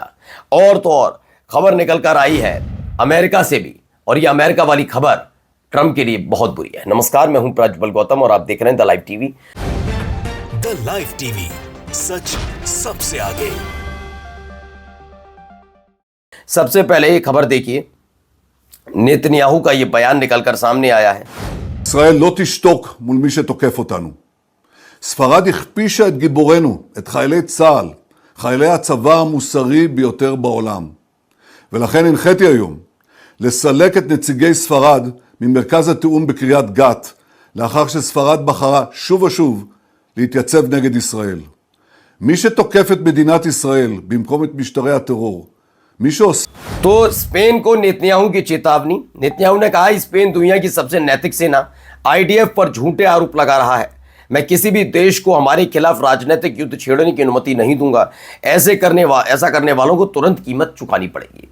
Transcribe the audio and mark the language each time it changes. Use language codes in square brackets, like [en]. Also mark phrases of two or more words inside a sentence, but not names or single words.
[hi] और तो और खबर निकल कर आई है अमेरिका से भी, और ये अमेरिका वाली खबर ट्रंप के लिए बहुत बुरी है। नमस्कार, मैं हूं प्रज्वल गौतम और आप देख रहे हैं द लाइव टीवी। द लाइव टीवी, सच सबसे आगे। सबसे पहले ये खबर देखिए, नेतन्याहू का ये बयान निकलकर सामने आया है। [he] ישראל לא תשתוק מול מי שתוקף אותנו. ספרד הכפישה את גיבורנו, את חיילי צה"ל, חיילי הצבא המוסרי ביותר בעולם. ולכן הנחיתי היום לסלק את נציגי ספרד ממרכז התיאום בקריית גת, לאחר שספרד בחרה שוב ושוב להתייצב נגד ישראל. מי שתוקף את מדינת ישראל במקום את משטרי הטרור, [hi] तो स्पेन को नेतन्याहू की चेतावनी। नेतन्याहू ने कहा, स्पेन दुनिया की सबसे नैतिक सेना आईडीएफ पर झूठे आरोप लगा रहा है। मैं किसी भी देश को हमारे खिलाफ राजनीतिक युद्ध छेड़ने की अनुमति नहीं दूंगा। ऐसा करने वालों को तुरंत कीमत चुकानी पड़ेगी।